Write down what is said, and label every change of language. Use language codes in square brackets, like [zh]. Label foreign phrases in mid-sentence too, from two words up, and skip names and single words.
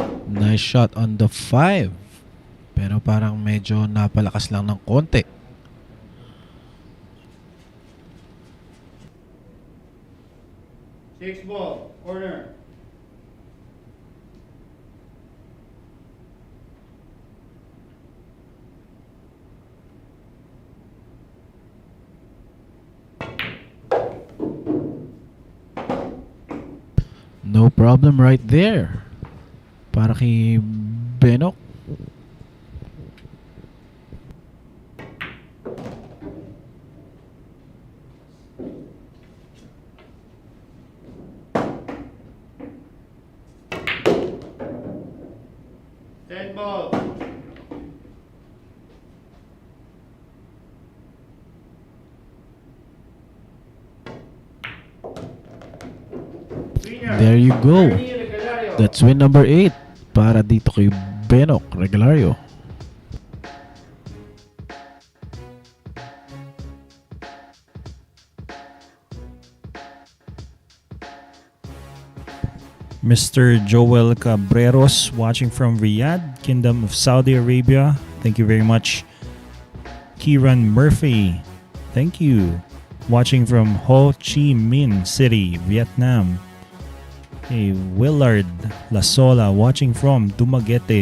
[en] Nice shot on the 5. [tl] Pero parang medyo napalakas lang ng konti. [en] Six ball, corner. No problem right there. [tl] Para kay Benok. [en] Ten ball. There you go. Regalario. That's win number 8 [tl] para dito kay [en] Benok Regalario. Mr. Joel Cabreros watching from Riyadh, Kingdom of Saudi Arabia. Thank you very much. Kieran Murphy, thank you. Watching from Ho Chi Minh City, Vietnam. Hey, Willard Lasola watching from Dumaguete.